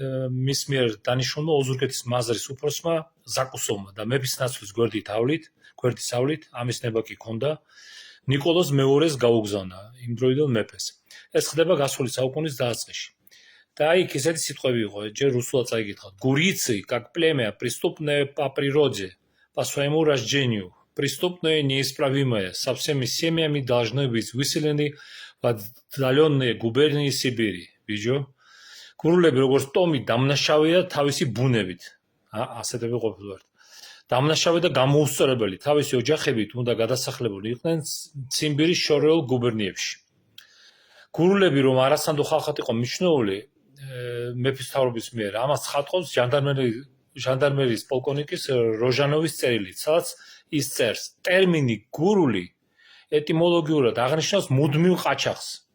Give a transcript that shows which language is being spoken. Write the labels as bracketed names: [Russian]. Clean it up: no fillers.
[Georgian] მის მიერ დანიშნულმა ოზურგეთის მაზრის უფროსმა ზაკუსოვმა და მეფის ნაცვლის გვერდის ავლით, ამის ნება კი ჰქონდა, ნიკოლოზ მეორეს გაუგზავნა იმ დროიდან მეფეს. ეს ხდება გასული საუკუნის დაწყებაში. და იქ ესეთი სიტყვები იყო, ჯერ რუსულად წაიგითხავთ. [Russian] Гурицы, как племя, преступное по природе, по своему рождению, преступное неисправимое, со всеми семьями должны быть выселены в отдаленные губернии Сибири. Вижу? [Georgian] გურულები როგორც ტომი დამნაშავეა თავისი ბუნებით. ასეთები ყოფილვართ. დამნაშავე და გამოუსწორებელი, თავისი ოჯახებით უნდა გადასახლებულნი იყვნენ ციმბირის შორეულ გუბერნიებში. გურულები რომ არასანდო ხალხად იყო მიჩნეული მეფის მთავრობის მიერ, ამას ცხადყობს ჟანდარმერიის პოლკოვნიკის როჟანოვის წერილით, სადაც ის წერს, ტერმინი გურული ეტიმოლოგიურად აღნიშნავს მუდმივ ყაჩაღს.